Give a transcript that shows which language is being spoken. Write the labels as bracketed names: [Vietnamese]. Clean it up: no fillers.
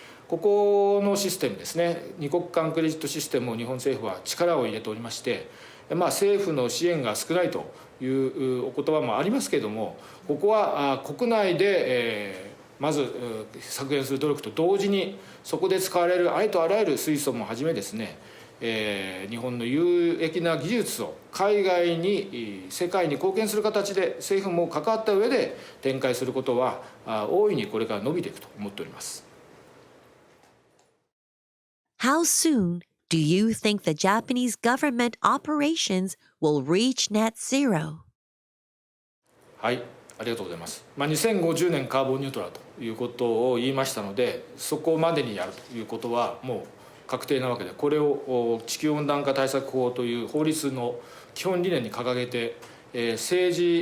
[Japanese] ここのシステムですね二国間クレジットシステムを日本政府は力を入れておりまして政府の支援が少ないというお言葉もありますけれどもここは国内でまず削減する努力と同時にそこで使われるありとあらゆる水素もはじめですね日本の有益な技術を海外に世界に貢献する形で政府も関わった上で展開することは大いにこれから伸びていくと思っております。 [English] How soon do you think the Japanese government operations will reach net zero? [Japanese] はい、ありがとうございます。2050年カーボンニュートラルということを言いましたのでそこまでにやるということはもう確定なわけでこれを地球温暖化対策法という法律の基本理念に掲げて政